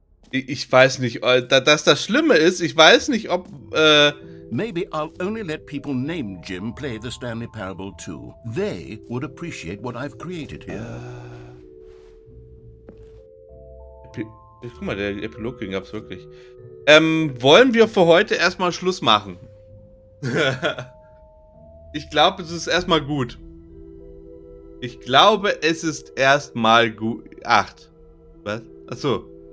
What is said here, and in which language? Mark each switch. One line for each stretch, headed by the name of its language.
German: Ich weiß nicht, dass das Schlimme ist, ich weiß nicht, ob...
English: Maybe I'll only let people named Jim play the Stanley Parable 2. They would appreciate what I've created here.
German: Guck mal, der Epilog ging gab's wirklich. Wollen wir für heute erstmal Schluss machen? Ich glaube, es ist erstmal gut. Ich glaube, es ist erstmal gut. 8. Was? Achso.